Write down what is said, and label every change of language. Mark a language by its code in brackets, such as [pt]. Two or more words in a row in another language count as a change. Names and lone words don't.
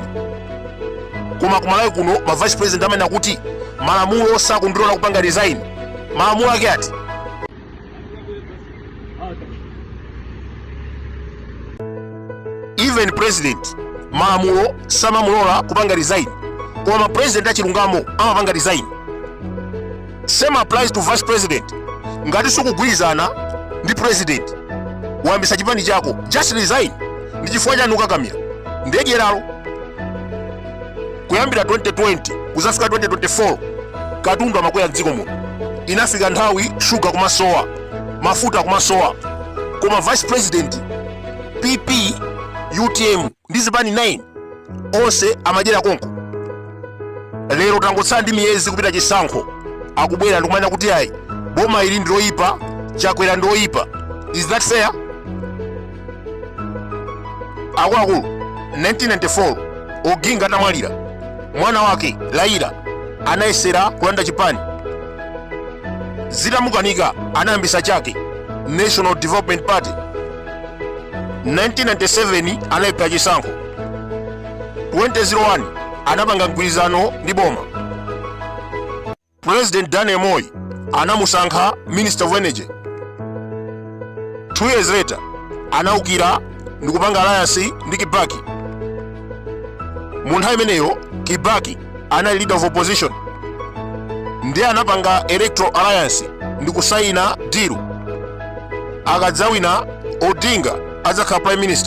[ny] Koma kumalawi kuno ma vice president amanena kuti malamulo sakundilola kupanga resign. Malamulo ake ati [en] even president [ny] malamulo samamulola kupanga resign, koma president achilungamo amapanga resign. [en] Same applies to vice president. [ny] Ngati sukugwirizana ndi president wayambisa chipani chako, [en] just resign. [ny] Ndi chifukwa chani ukakamira? Ndidyeralo. Kuyambira 2020 kuzafika 2024 katundu amakwera m'dziko muno. Inafika nthawi sugar kumasowa, mafuta kumasowa, koma vice president, PP, UTM ndi zipani 9 onse amadyera konko. Lero tangotsala ndi miyezi kupita chisankho, akubwera ndikumanena kuti ayi boma ili ndiloyipa, Chakwera ndiloyipa. [en] Is that fair? [ny] Akuluakulu 1994 Oginga atamwalira, mwana wake Raila anayesera kulanda chipani. Zitamukanika anayambisa chake National Development Party. 1997 anayipha chisankho. 2001 anapanga mgwirizano ndi boma. President Daniel Moi anamusankha [en] Minister of Energy. 2 years later [ny] anaukira ndi kupanga alliance ndi Kibaki. Mu nthawi imeneyo Kibaki anali [en] leader of opposition. [ny] Ndiye anapanga [en] electoral alliance [ny] ndi kusaina deal. Akadzawina Odinga adzakhala [en] prime minister.